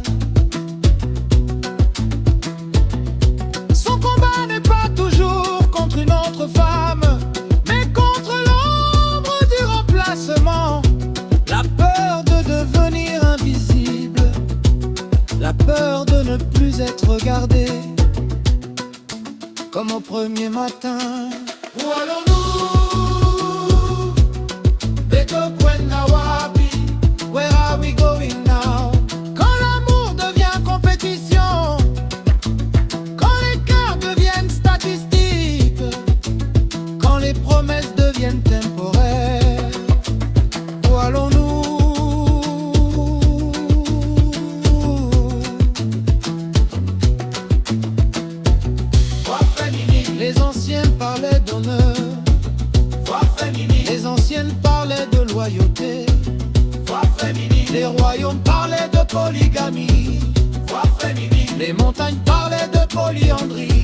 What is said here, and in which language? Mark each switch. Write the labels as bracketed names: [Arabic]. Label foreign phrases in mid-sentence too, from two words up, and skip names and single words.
[French] Son combat n'est pas toujours contre une autre femme, mais contre l'ombre du remplacement. La peur de devenir invisible, la peur de ne plus être regardé, comme au premier matin. Où allons-nous? [Kituba (Democratic Republic of Congo)] Beto kwenda wapi? [English] Where are we going now? [French] Quand l'amour devient compétition, quand les cœurs deviennent statistiques, quand les promesses deviennent temporaires, où allons-nous? Les anciens parlaient d'honneur, les anciennes parlaient de loyauté, les royaumes parlaient de polygamie, les montagnes parlaient de polyandrie.